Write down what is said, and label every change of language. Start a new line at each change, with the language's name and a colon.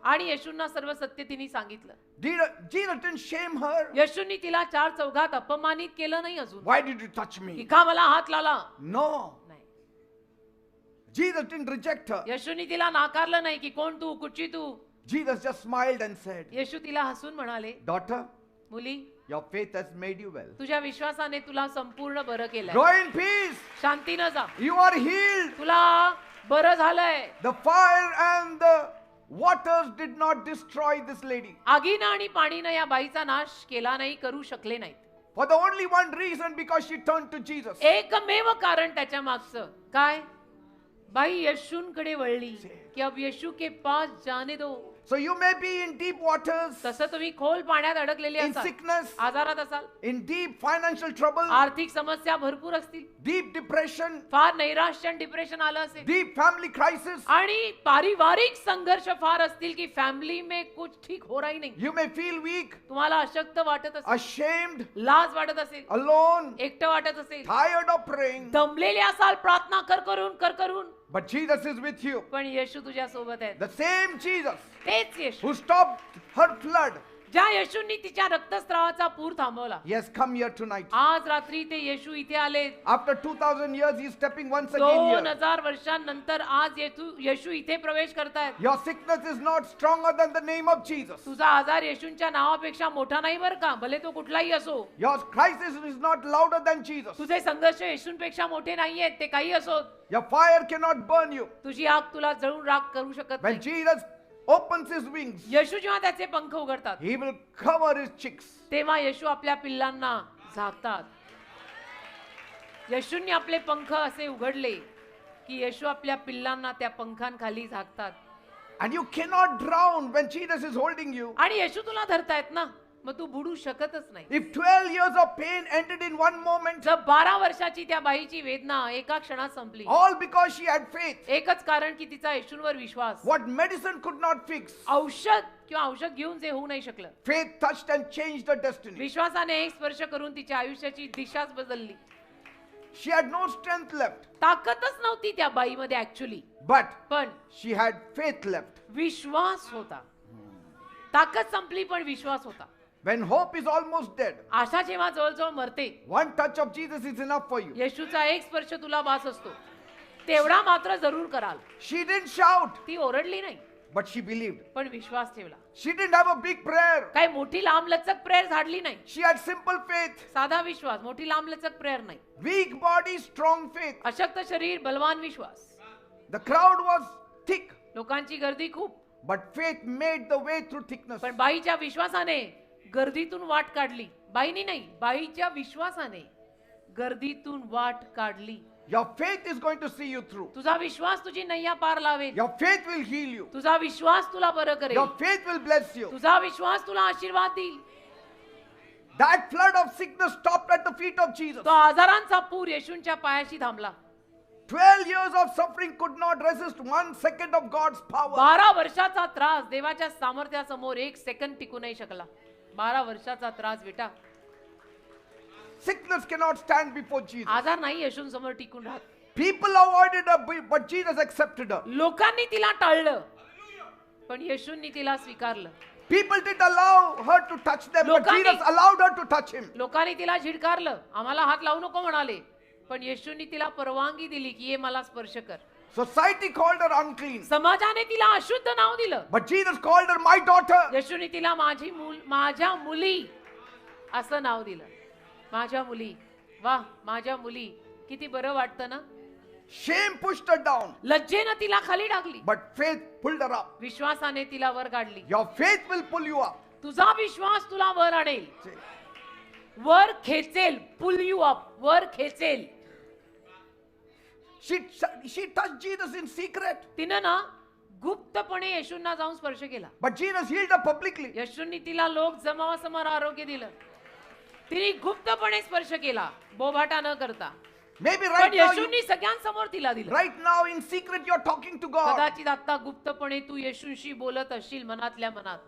Marathi: आणि येशूंना सर्व सत्य तिने सांगितलं.
English: Jesus didn't shame her.
Marathi: येशूंनी तिला चार चौघात अपमानित केलं नाही अजून.
English: Why did you touch
Marathi: की
English: me?
Marathi: का मला हात लावला.
English: No.
Marathi: नाही.
English: Jesus didn't reject her.
Marathi: येशूंनी तिला नाकारलं नाही की कोण तू कुठची तू.
English: Jesus just smiled and said,
Marathi: येशू तिला हसून म्हणाले
English: daughter,
Marathi: मुली
English: your faith has made you well.
Marathi: तुझ्या विश्वासाने तुला संपूर्ण बरं
English: Go
Marathi: केलंय.
English: in peace.
Marathi: शांतीनं जा.
English: You are healed.
Marathi: तुला बरं झालंय.
English: The fire and the waters did not destroy this lady.
Marathi: आगीनं आणि पाणीनं या बाईचा नाश केला नाही करू शकले नाहीत.
English: For the only one reason, because she turned to Jesus.
Marathi: एकमेव कारण त्याच्या मागचं काय. बाई येशूंकडे वळली की
Hindi: अब येशू के पास जाने दो.
English: So you may be in deep waters,
Marathi: तसं तुम्ही खोल पाण्यात अडकलेले
English: in
Marathi: असाल.
English: sickness,
Marathi: आजारात असाल.
English: in deep financial trouble,
Marathi: आर्थिक समस्या भरपूर असतील.
English: deep depression,
Marathi: फार नैराश्य आणि डिप्रेशन आलं असेल.
English: deep family crisis.
Marathi: आणि पारिवारिक संघर्ष फार असतील की
Hindi: फॅमिली में कुछ ठीक हो रही नहीं.
English: You may feel weak,
Marathi: तुम्हाला अशक्त वाटत असेल.
English: ashamed,
Marathi: लाज वाटत असेल.
English: alone,
Marathi: एकटं वाटत असेल.
English: tired of praying.
Marathi: दमलेले असाल प्रार्थना कर करून.
English: But Jesus is with you.
Marathi: पण येशू तुझ्या सोबत आहेत.
English: The same Jesus
Marathi: तेच येशू
English: who stopped her flood,
Marathi: ज्या येशूंनी तिच्या रक्तस्रावाचा पूर थांबवला.
English: he has come here tonight.
Marathi: आज रात्री ते येशू इथे आले.
English: After 2000 years, he is stepping once again here.
Marathi: 2000 वर्षांनंतर आज येशू इथे प्रवेश करतायत.
English: Your sickness is not stronger than the name of Jesus.
Marathi: तुझा आजार येशूंच्या नावापेक्षा मोठा नाही बरं का, भले तो कुठलाही असो.
English: Your crisis is not louder than Jesus.
Marathi: तुझे संघर्ष येशूंपेक्षा मोठे नाहीयेत, ते काही असो.
English: Your fire cannot burn you.
Marathi: तुझी आग तुला जळून राख करू शकत
English: When
Marathi: नाही.
English: Jesus opens his wings,
Marathi: येशू जेव्हा त्याचे पंख उघडतात
English: he will cover his chicks.
Marathi: तेव्हा येशू आपल्या पिल्लांना झाकतात. येशूंनी आपले पंख असे उघडले की येशू आपल्या पिल्लांना त्या पंखांखाली झाकतात.
English: And you cannot drown when Jesus is holding you.
Marathi: आणि येशू तुला धरतायत ना, मग तू बुडू शकतच नाही.
English: If 12 years of pain ended in one moment,
Marathi: जर 12 वर्षाची त्या बाईची वेदना एका क्षणात संपली,
English: all because she had faith,
Marathi: एकच कारण की तिचा येशूंवर विश्वास.
English: what medicine could not fix,
Marathi: औषध घेऊन जे होऊ नाही शकलं,
English: faith touched and changed her destiny.
Marathi: विश्वासाने एक स्पर्श करून तिच्या आयुष्याची दिशाच बदलली.
English: She had no strength left,
Marathi: ताकदच नव्हती त्या बाईमध्ये ऍक्च्युली,
English: but
Marathi: पण
English: she had faith left.
Marathi: विश्वास होता. ताकद संपली पण विश्वास होता.
English: When hope is almost dead,
Marathi: आशा जेव्हा जवळजवळ मरते,
English: one touch of Jesus is enough for you.
Marathi: येशूचा एक स्पर्श तुला वास असतो. तेवढा मात्र जरूर कराल.
English: She didn't shout,
Marathi: ती ओरडली नाही,
English: but she believed.
Marathi: पण विश्वास ठेवला.
English: She didn't have a big prayer.
Marathi: काही मोठी लांबलचक प्रेयर झाडली नाही.
English: She had simple faith.
Marathi: साधा विश्वास, मोठी लांबलचक प्रेयर नाही.
English: Weak body, strong faith.
Marathi: अशक्त शरीर, बलवान विश्वास.
English: The crowd was thick,
Marathi: लोकांची गर्दी खूप,
English: but faith made the way through thickness.
Marathi: पण बाईच्या विश्वासाने गर्दीतून वाट काढली. बाईनी नाही, बाईच्या विश्वासाने गर्दीतून वाट काढली.
English: Your faith is going to see you through.
Marathi: तुझा विश्वास तुझी नैया पार लावेल.
English: Your faith will heal you.
Marathi: तुझा विश्वास तुला बरं करेल.
English: Your faith will bless you.
Marathi: तुझा विश्वास तुला आशीर्वाद देईल.
English: That flood of sickness stopped at the feet of Jesus.
Marathi: तो आजारांचा पूर येशूंच्या पायाशी थांबला.
English: 12 years of suffering could not resist 1 second of God's power.
Marathi: 12 वर्षाचा त्रास देवाच्या सामर्थ्यासमोर एक सेकंद टिकू नाही शकला. 12 वर्षाचा त्रास बेटा.
English: Sickness cannot stand before Jesus.
Marathi: आजार नाही येशूंसमोर टिकून राहत.
English: People avoided her, but Jesus accepted her.
Marathi: लोकांनी तिला टाळलं, पण येशूंनी तिला स्वीकारलं.
English: People didn't allow her to touch them, but
Marathi: लोकांनी-
English: Jesus allowed her to touch him.
Marathi: लोकांनी तिला झिडकारलं, आम्हाला हात लावू नको म्हणाले, पण येशूंनी तिला परवानगी दिली की ये मला स्पर्श कर.
English: Society called her unclean,
Marathi: समाजाने तिला अशुद्ध नाव दिलं,
English: but Jesus called her my daughter.
Marathi: येशूंनी तिला माझ्या मुली असं नाव दिलं. माझ्या मुली. वाह, माझ्या मुली. किती बरं वाटतं ना.
English: Shame pushed her down,
Marathi: लज्जेनं तिला खाली टाकली,
English: but faith pulled her up.
Marathi: विश्वासाने तिला वर काढली.
English: Your faith will pull you up.
Marathi: तुझा विश्वास तुला वर आणेल. वर खेचेल,
English: pull you up,
Marathi: वर खेचेल.
English: She touched Jesus in secret.
Marathi: तिनं ना गुप्तपणे येशूंना जाऊन स्पर्श केला.
English: But Jesus healed her publicly.
Marathi: येशूंनी तिला लोक जमावासमोर आरोग्य दिलं. तिने गुप्तपणे स्पर्श केला, बोभाटा न करता.
English: Maybe
Marathi: पण
English: right now,
Marathi: येशूंनी सगळ्यांसमोर तिला दिलं.
English: right now in secret you're talking to God.
Marathi: कदाचित आता गुप्तपणे तू येशूंशी बोलत असशील मनातल्या मनात.